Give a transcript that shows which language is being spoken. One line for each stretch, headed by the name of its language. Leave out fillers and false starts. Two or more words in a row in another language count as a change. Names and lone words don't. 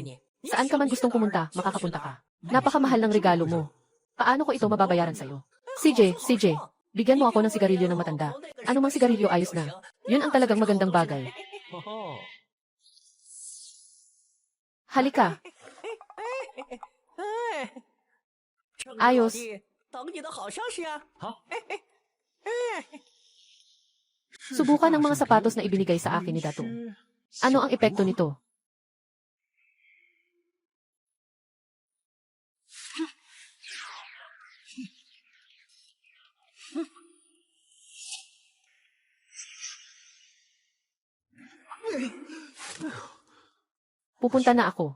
Filipino: Saan ka man gustong pumunta, makakapunta ka. Napakamahal ng regalo mo. Paano ko ito mababayaran sa iyo? CJ, bigyan mo ako ng sigarilyo ng matanda. Ano mang sigarilyo ayos na. Yun ang talagang magandang bagay. Halika.
Chinese: 哎，
Filipino: Ayos.
Chinese: 等你的好消息啊！
Filipino: Subukan ang mga sapatos na ibinigay sa akin ni Datong. Ano ang epekto nito? Pupunta na ako.